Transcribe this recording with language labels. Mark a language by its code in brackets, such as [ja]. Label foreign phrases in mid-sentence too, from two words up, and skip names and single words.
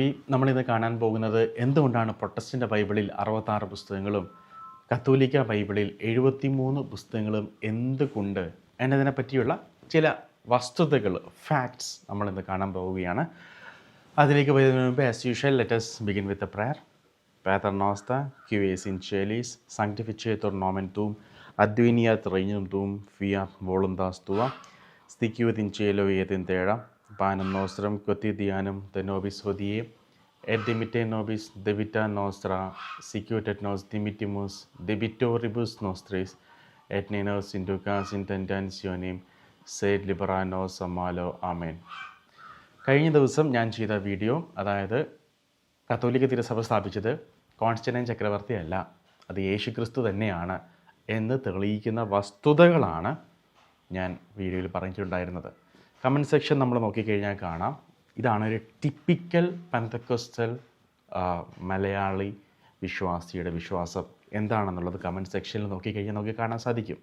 [ml] നമ്മളിന്ന് കാണാൻ പോകുന്നത് എന്തുകൊണ്ടാണ് പ്രൊട്ടസ്റ്റൻ്റ് ബൈബിളിൽ 66 പുസ്തകങ്ങളും കത്തോലിക്ക ബൈബിളിൽ 73 പുസ്തകങ്ങളും എന്തുകൊണ്ട് എന്നതിനെ പറ്റിയുള്ള ചില വസ്തുതകൾ, ഫാക്ട്സ് നമ്മളിന്ന് കാണാൻ പോവുകയാണ്. അതിലേക്ക് വരുന്നതിന് മുമ്പ് [en] as usual let us begin with a prayer. [la] Pater noster, qui es in celis, sanctificetur nomen tuum, adveniat regnum tuum, fiat voluntas tua, sticuit in cielo et in terra, panem nostrum quotidianum de nobis hodie, et dimitte nobis debita nostra, sicut et nos dimittimus debitoribus nostris, et ne nos inducas in tentationem, sed libera nos a malo. Amen. [ml] കഴിഞ്ഞ ദിവസം ഞാൻ ചെയ്ത വീഡിയോ, അതായത് കത്തോലിക്ക തിരുസഭ സ്ഥാപിച്ചത് കോൺസ്റ്റന്റൈൻ ചക്രവർത്തിയല്ല, അത് യേശുക്രിസ്തു തന്നെയാണ് എന്ന് തെളിയിക്കുന്ന വസ്തുതകളാണ് ഞാൻ വീഡിയോയിൽ പറഞ്ഞിട്ടുണ്ടായിരുന്നത്. [en] comment section [ml] നമ്മൾ നോക്കിക്കഴിഞ്ഞാൽ കാണാം, ഇതാണ് ഒരു [en] typical Pentecostal [ml] മലയാളി വിശ്വാസിയുടെ വിശ്വാസം എന്താണെന്നുള്ളത് [en] comment section [ml] നോക്കിക്കഴിഞ്ഞാൽ നമുക്ക് കാണാൻ സാധിക്കും.